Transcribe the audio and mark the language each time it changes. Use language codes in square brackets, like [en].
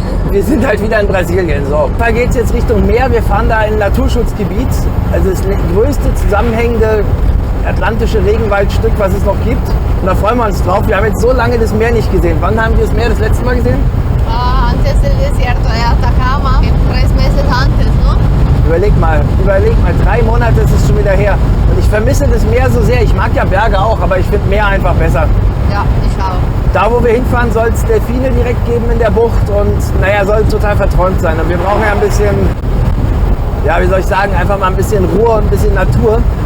[de] wir sind halt wieder in Brasilien. So, da geht es jetzt Richtung Meer. Wir fahren da in ein Naturschutzgebiet. Also das größte zusammenhängende atlantische Regenwaldstück, was es noch gibt. Und da freuen wir uns drauf. Wir haben jetzt so lange das Meer nicht gesehen. Wann haben wir das Meer das letzte Mal gesehen? [es] Antes del desierto de Atacama, 3 meses antes, ¿no? [de] Überleg mal, 3 Monate ist es schon wieder her. Und ich vermisse das Meer so sehr. Ich mag ja Berge auch, aber ich finde Meer einfach besser. Ja, ich auch. Da, wo wir hinfahren, soll es Delfine direkt geben in der Bucht und naja, soll total verträumt sein. Und wir brauchen ja ein bisschen, ja, wie soll ich sagen, einfach mal ein bisschen Ruhe und ein bisschen Natur.